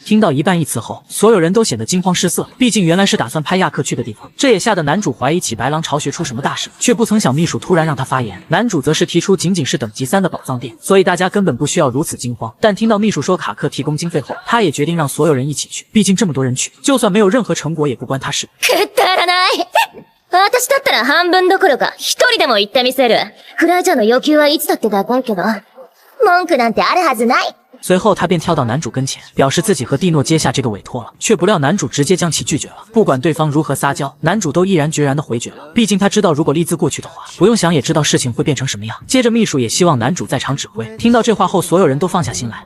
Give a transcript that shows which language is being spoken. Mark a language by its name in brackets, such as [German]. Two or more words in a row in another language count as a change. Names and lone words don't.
[Chinese] 听到一半一词后，所有人都显得惊慌失色，毕竟原来是打算派亚克去的地方，这也吓得男主怀疑起白狼巢穴出什么大事，却不曾想秘书突然让他发言。男主则是提出仅仅是等级3的宝藏店，所以大家根本不需要如此惊慌。但听到秘书说卡克提供经费后，他也决定让所有人一起去，毕竟这么多人去，就算没有任何成果也不关他事。 [Japanese] くだらない。私だったら半分どころか一人でも行ってみせる。フライちゃんの要求はいつだって高いけど、文句なんてあるはずない。 [Chinese] 随后他便跳到男主跟前，表示自己和蒂诺接下这个委托了，却不料男主直接将其拒绝了。不管对方如何撒娇，男主都毅然决然地回绝了。毕竟他知道，如果丽兹过去的话，不用想也知道事情会变成什么样。接着秘书也希望男主在场指挥。听到这话后，所有人都放下心来。